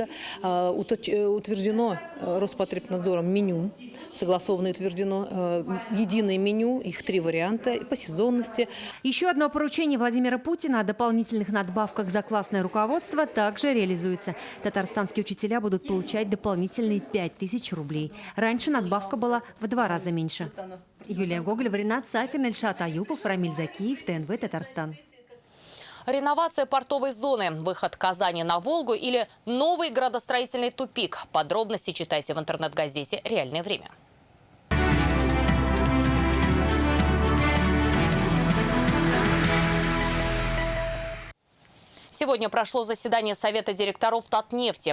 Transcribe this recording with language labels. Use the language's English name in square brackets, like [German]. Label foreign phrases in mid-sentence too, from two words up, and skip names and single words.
[Russian] Утверждено Роспотребнадзором меню, согласованно утверждено единое меню, их 3 варианта по сезонности. Еще одно поручение Владимира Путина о дополнительных надбавках за классное руководство также реализуется. Татарстанские учителя будут получать дополнительные 5000 рублей. Раньше надбавка была в 2 раза меньше. Юлия Гоголева, Ренат Сафин, Эльшат Аюпов, Рамиль Закиев, ТНВ, Татарстан. Реновация портовой зоны, выход Казани на Волгу или новый градостроительный тупик. Подробности читайте в интернет-газете «Реальное время». Сегодня прошло заседание Совета директоров Татнефти.